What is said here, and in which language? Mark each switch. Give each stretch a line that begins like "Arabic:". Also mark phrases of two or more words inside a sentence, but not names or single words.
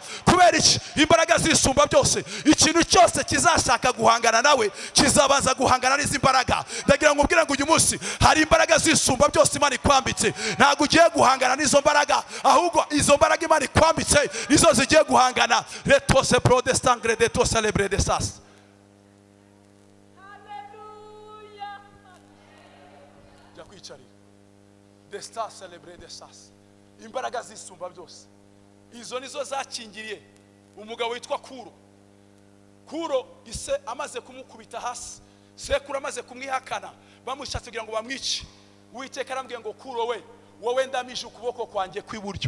Kinyarwanda: Kubera iki? Imbaraga zisumba byose. Ikintu cyose kizashaka guhangana nawe kizabanza guhangana n'izi mbaraga. Ndagira ngo ubwire ngo uyu munsi hari imbaraga zisumba byose Imana ikwambitse. Ntabwo ugiye guhangana n'izo mbaraga, ahubwo izo mbaraga Imana ikwambitse izo zigiye guhangana. Retose protestangre de to celebre de sas. Haleluya. Ja kwicarira. De stas celebre de sas. Imbaraga zisumba byose. Izo nizo zakingiriye umugabo witwa Kuro ise amaze kumukubita hasi, sekuru amaze kumwihakana, bamushatse kugira ngo bamwice. Uwiteka arambwiye ngo Kuro we wowe ndamije ukuboko kwanjye kw'iburyo.